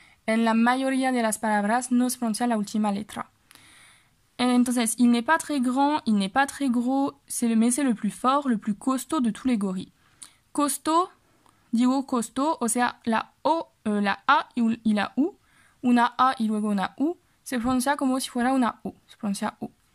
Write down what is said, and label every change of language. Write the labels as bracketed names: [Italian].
[Spanish] En la mayoría de las palabras no se pronuncia la última letra. [French] Entonces, il n'est pas très grand, il n'est pas très gros, mais c'est le plus fort, le plus costaud de tous les gorilles. [Spanish] Costaud, digo costaud, o sea, la O, la A y la U, una A y luego una U, se pronuncia como si fuera una U, se pronuncia U.